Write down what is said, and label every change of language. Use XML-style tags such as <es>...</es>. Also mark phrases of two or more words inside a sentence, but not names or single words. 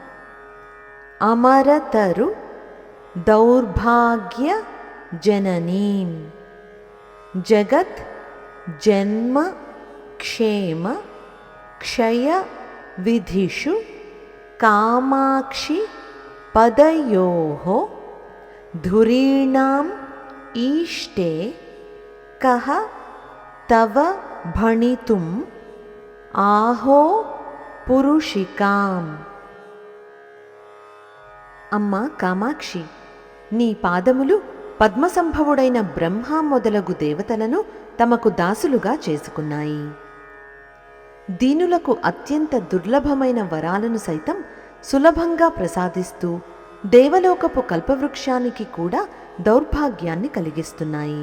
<sa>अमरतरु दौर्भाग्य जननीं जगत् जन्म क्षेम क्षय विधिषु कामाक्षि पदयोः धुरीणाम् ईष्टे कः तव भणितुम् आहो पुरुषिकाम्।</sa> <te>అమ్మ కామాక్షి, నీ పాదములు పద్మసంభవుడైన బ్రహ్మ మొదలగు దేవతలను తమకు దాసులుగా చేసుకున్నాయి. దీనులకు అత్యంత దుర్లభమైన వరాలను సైతం సులభంగా ప్రసాదిస్తూ దేవలోకపు కల్పవృక్షానికి కూడా దౌర్భాగ్యాన్ని కలిగిస్తున్నాయి.</te>